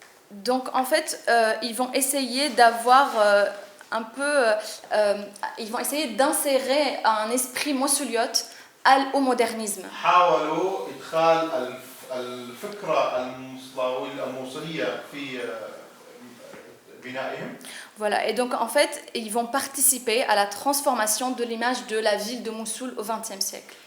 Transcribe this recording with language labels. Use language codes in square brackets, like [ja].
[fr] Donc en fait, ils vont essayer d'avoir un peu, ils vont essayer d'insérer un esprit moussouliote au modernisme. [ar] حاولوا إدخال الفكرة الموصلية في بنائهم. [fr] Voilà, et donc en fait, ils vont participer à la transformation de l'image de la ville de Mossoul au XXe siècle.